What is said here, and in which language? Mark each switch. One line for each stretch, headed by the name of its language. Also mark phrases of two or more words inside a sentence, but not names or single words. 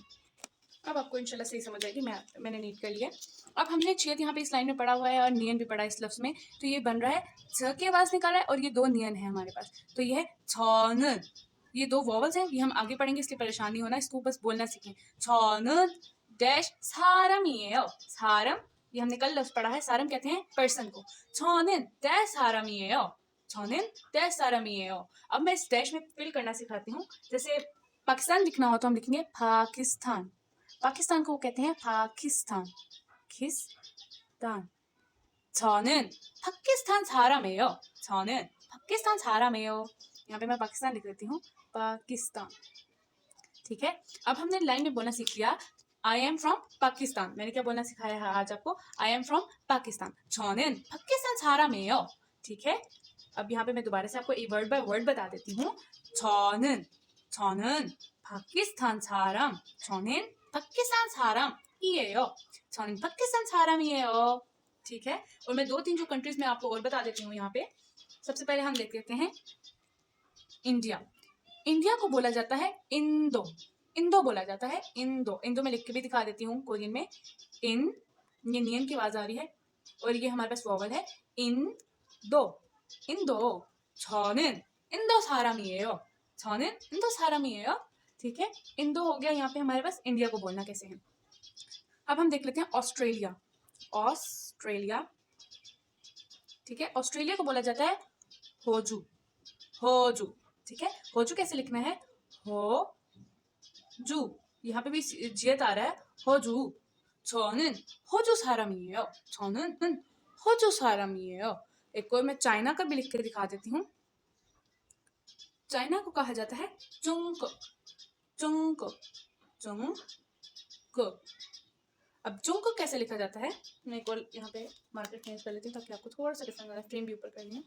Hindi: अब आपको इंशाल्लाह सही समझ आएगी। मैंने नीट कर लिया। अब हमने छेद यहाँ पे इस लाइन में पढ़ा हुआ है और नियन भी पढ़ा है इस लफ्ज में, तो ये बन रहा है छ की आवाज निकाला है और ये दो नियन है हमारे पास, तो ये है छन। ये दो वॉवल्स हैं, ये हम आगे पढ़ेंगे, इसलिए परेशान नहीं होना, इसको बस बोलना सीखें।
Korean: छन डैश 사람이에요। 사람,
Hindi: ये हमने कल लफ्ज पढ़ा है, सारम कहते हैं पर्सन को।
Korean: 저는 डैश 사람이에요। 저는 डैश 사람이에요।
Hindi: अब मैं इस डैश में फिल करना सिखाती हूँ। जैसे पाकिस्तान लिखना हो तो हम लिखेंगे पाकिस्तान। पाकिस्तान को कहते हैं पाकिस्तान।
Korean: किस्तान। 저는 पाकिस्तान 사람이에요। 저는 पाकिस्तान 사람이에요।
Hindi: यहाँ पे मैं पाकिस्तान लिख देती हूँ, पाकिस्तान। ठीक है, अब हमने लाइन में बोलना सीख लिया,
English: I am from Pakistan.
Hindi: मैंने क्या बोलना सिखाया है आज आपको,
English: I am from Pakistan.
Korean: 저는 पाकिस्तान 사람이에요।
Hindi: ठीक है, अब यहाँ पे मैं दोबारा से आपको एक
English: word by word
Hindi: बता देती हूँ।
Korean: 저는 पाकिस्तान 사람। 저는 पाकिस्तान 사람이에요। 저는 पाकिस्तान 사람이에요।
Hindi: ठीक है, और मैं दो तीन जो कंट्रीज में आपको और बता देती हूँ यहाँ पे। सबसे पहले हम देख लेते हैं इंडिया। इंडिया को बोला जाता है इंदो। इंदो बोला जाता है, इंदो। इंदो में लिख के भी दिखा देती हूँ कोरियन में। इन, ये नियन की आवाज आ रही है, और ये हमारे पास वॉवल है, इंदो।
Korean: इंदो। 저는 इंदो 사람이에요। 저는 इंदो 사람이에요।
Hindi: ठीक है, इंदो हो गया। यहाँ पे हमारे पास इंडिया को बोलना कैसे है। अब हम देख लेते हैं ऑस्ट्रेलिया। ऑस्ट्रेलिया, ठीक है, ऑस्ट्रेलिया को बोला जाता है होजू। होजू, ठीक है, होजू कैसे लिखना है, हो जू। यहाँ पे भी जियत आ रहा है, होजू।
Korean: 저는 호주 사람이에요। 저는 호주 사람이에요।
Hindi: एक और मैं चाइना का भी लिख के दिखा देती हूँ। चाइना को कहा जाता है चुंगकुक।
Korean: चुंगकुक। चुंगकुक।
Hindi: अब चुंगकुक कैसे लिखा जाता है, मैं एक और यहाँ पे
English: marker change
Hindi: कर लेती हूँ ताकि आपको थोड़ा सा डिफरेंट वाला फ्रेम भी ऊपर कर लूँ।